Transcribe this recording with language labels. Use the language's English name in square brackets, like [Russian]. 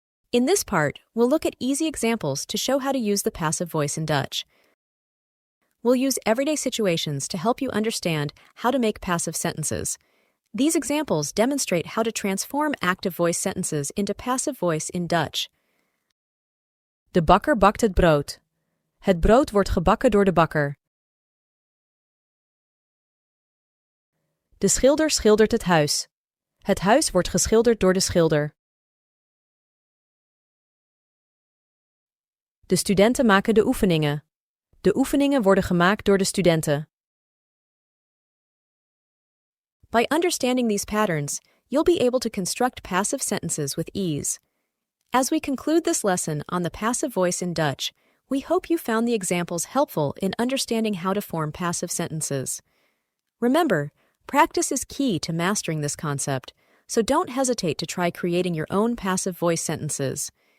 [English] In this part, we'll look at easy examples to show how to use the passive voice in Dutch. We'll use everyday situations to help you understand how to make passive sentences. These examples demonstrate how to transform active voice sentences into passive voice in Dutch. [Dutch] De bakker bakt het brood. Het brood wordt gebakken door de bakker. De schilder schildert het huis. Het huis wordt geschilderd door de schilder. De studenten maken de oefeningen. De oefeningen worden gemaakt door de studenten. [English] By understanding these patterns, you'll be able to construct passive sentences with ease. As we conclude this lesson on the passive voice in Dutch, we hope you found the examples helpful in understanding how to form passive sentences. Remember, practice is key to mastering this concept, so don't hesitate to try creating your own passive voice sentences.